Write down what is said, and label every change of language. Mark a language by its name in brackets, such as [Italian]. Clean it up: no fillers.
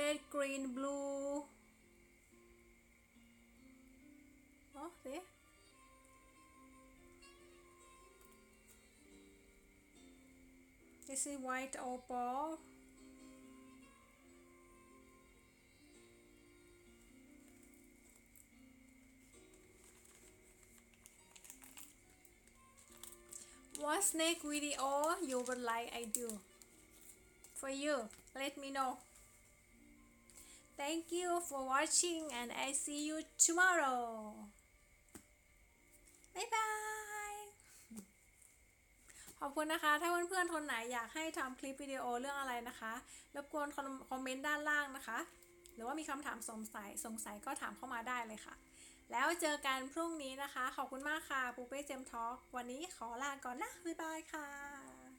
[English] green blue oh see this is white opal What's next video you would like I do for you? Let me know. Thank you for watching and I see you tomorrow. Bye bye. [Thai] ขอบคุณนะคะถ้าเพื่อนๆคนไหนอยากให้ทำคลิปวิดีโอเรื่องอะไรนะคะรบกวนคอมเมนต์ด้านล่างนะคะหรือว่ามีคำถามสงสัยก็ถามเข้ามาได้เลยค่ะแล้วเจอกันพรุ่งนี้นะคะขอบคุณมากค่ะปูเป้เจมทอล์กวันนี้ขอลาก่อนนะบ๊ายบายค่ะ